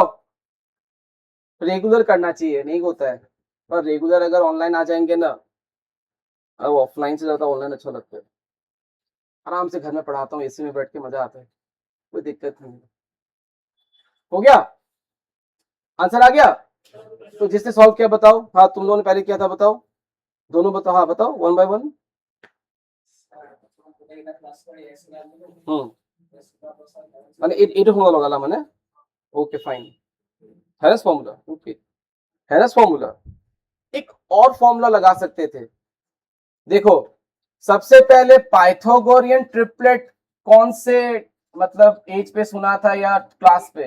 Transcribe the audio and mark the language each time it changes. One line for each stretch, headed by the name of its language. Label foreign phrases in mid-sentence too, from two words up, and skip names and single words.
Hindi: रेगुलर करना चाहिए, नहीं होता है, पर रेगुलर अगर ऑनलाइन आ जाएंगे ना, अब ऑफलाइन से ज्यादा ऑनलाइन अच्छा लगता है। आराम से घर में पढ़ाता हूँ, एसी में बैठ के मजा आता है, कोई दिक्कत नहीं। हो गया? आंसर आ गया? तो जिसने सॉल्व किया बताओ। हाँ तुम लोगों ने पहले किया था, बताओ। दोनों बताओ, हाँ बताओ 1 by 1।
Assamese: মানে এইটো ফর্মুলা লগালা মানে
English: OK fine.
Hindi: हैरस फॉर्मूला, ओके। हैरस फॉर्मूला, एक और फॉर्मूला लगा सकते थे। देखो सबसे पहले
English: Pythagorean triplet
Hindi: कौन से मतलब एज पे सुना था, या क्लास पे?